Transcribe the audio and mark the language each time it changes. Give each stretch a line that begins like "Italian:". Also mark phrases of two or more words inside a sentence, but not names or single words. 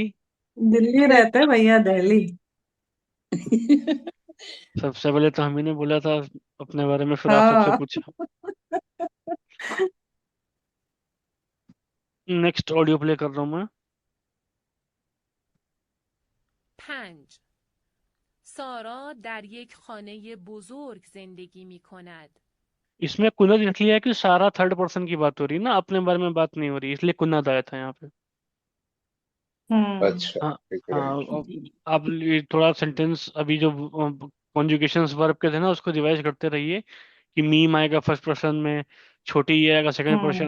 Hindi: दिल्ली रहते हैं भैया, दिल्ली। सबसे पहले तो हम ही ने बोला था अपने बारे में, फिर आप सबसे हाँ। पूछा।
English: next audio play
Hindi: कर रहा हूँ मैं।
Persian: 5. سارا در یک خانه بزرگ زندگی می کند.
Hindi: इसमें कुनद इसलिए है कि सारा
English: third person
Hindi: की बात हो रही है ना, अपने बारे में बात नहीं हो रही, इसलिए कुनद आया था यहाँ पे। हम्म। अच्छा। हाँ। ठीक है, हाँ, राइट। आप ये थोड़ा सेंटेंस अभी जो
English: conjugations verb
Hindi: के थे ना, उसको रिवाइज करते रहिए कि मीम आएगा
English: first person
Hindi: में, छोटी ये आएगा
English: second person.